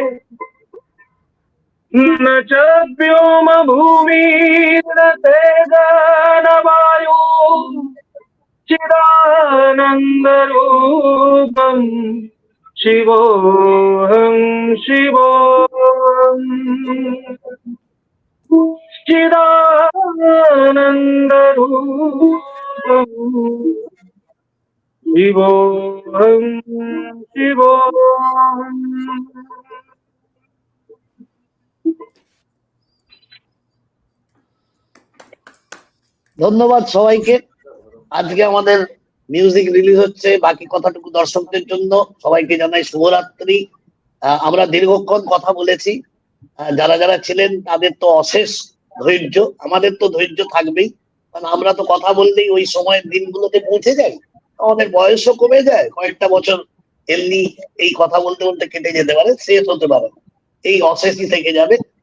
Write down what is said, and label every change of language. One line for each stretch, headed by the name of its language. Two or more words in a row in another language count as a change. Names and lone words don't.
Sanskrit: न च व्योम भूमि न तेजो चिदानन्दरूपम् शिवोऽहं शिवोऽहम् चिदानन्दरूपम् शिवोऽहं शिवोऽहम्।
Bangla: ধন্যবাদ সবাইকে। আজকে আমাদের মিউজিক রিলিজ হচ্ছে, বাকি কথাটুকু দর্শকদের জন্য। সবাইকে জানাই শুভরাত্রি। আমরা দীর্ঘক্ষণ কথা বলেছি, যারা যারা ছিলেন তাদের তো অশেষ ধৈর্য, আমাদের তো ধৈর্য থাকবেই, কারণ আমরা তো কথা বললেই ওই সময়ের দিনগুলোতে পৌঁছে যাই, আমাদের বয়সও কমে যায়, কয়েকটা বছর এমনি এই কথা বলতে বলতে কেটে যেতে পারে, শেষ হতে পারে, এই অশেষই থেকে যাবে।